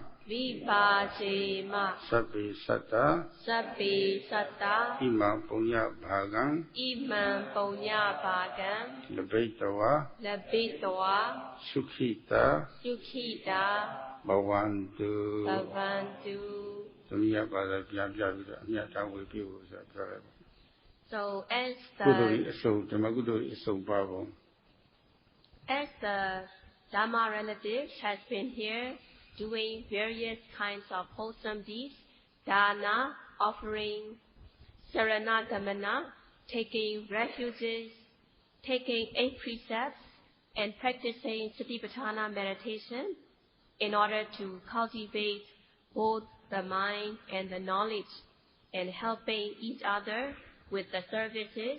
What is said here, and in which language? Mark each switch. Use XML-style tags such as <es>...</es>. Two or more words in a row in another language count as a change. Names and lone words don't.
<pi>Vipassana, Sabbi Satta, Sabbi Satta, Imam Punya Bhagam, Imam Punya Bhagam, Labitawa, Labitawa, Sukhita, Sukhita, Bhavantu, Bhavantu.</pi> <en>So as the Dhamma relative has been here doing various kinds of wholesome deeds, dana, offering, saranagamana, taking refuges, taking 8 precepts, and practicing Satipatthana meditation in order to cultivate both the mind and the knowledge and helping each other with the services.</en>